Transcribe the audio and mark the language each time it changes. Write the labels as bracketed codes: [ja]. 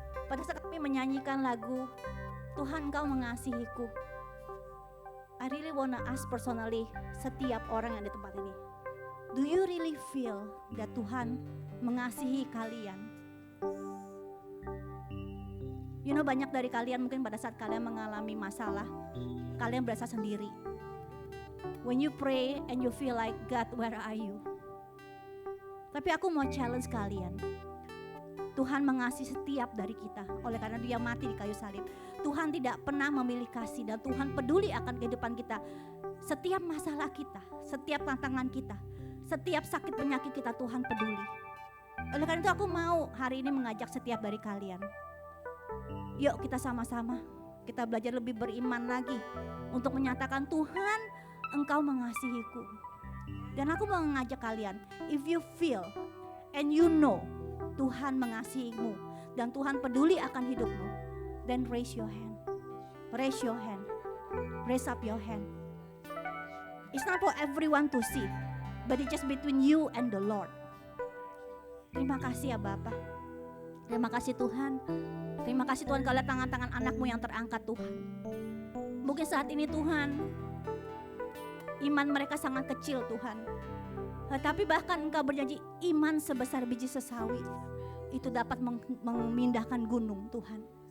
[id] Pada saat kami menyanyikan lagu Tuhan Kau Mengasihiku, [en] I really wanna ask personally [id] setiap orang yang ada di tempat ini, [en] do you really feel that [id] Tuhan mengasihi kalian? [en] You know, [id] banyak dari kalian mungkin pada saat kalian mengalami masalah, kalian berasa sendiri. [en] When you pray and you feel like, God, where are you? [id] Tapi aku mau challenge kalian. Tuhan mengasihi setiap dari kita oleh karena Dia mati di kayu salib. Tuhan tidak pernah memilih kasih dan Tuhan peduli akan kehidupan kita. Setiap masalah kita, setiap tantangan kita, setiap sakit penyakit kita, Tuhan peduli. Oleh karena itu aku mau hari ini mengajak setiap dari kalian. Yuk kita sama-sama, kita belajar lebih beriman lagi untuk menyatakan Tuhan, Engkau mengasihiku. Dan aku mau mengajak kalian, [en] if you feel and you know [id] Tuhan mengasihimu dan Tuhan peduli akan hidupmu, [en] then raise your hand. Raise your hand. Raise up your hand. It's not for everyone to see, but it's just between you and the Lord. [id] Terima kasih ya Bapak. Terima kasih Tuhan. Terima kasih Tuhan, kalau tangan-tangan anakmu yang terangkat Tuhan. Mungkin saat ini Tuhan, iman mereka sangat kecil Tuhan. Tetapi bahkan Engkau berjanji iman sebesar biji sesawi itu dapat memindahkan gunung Tuhan.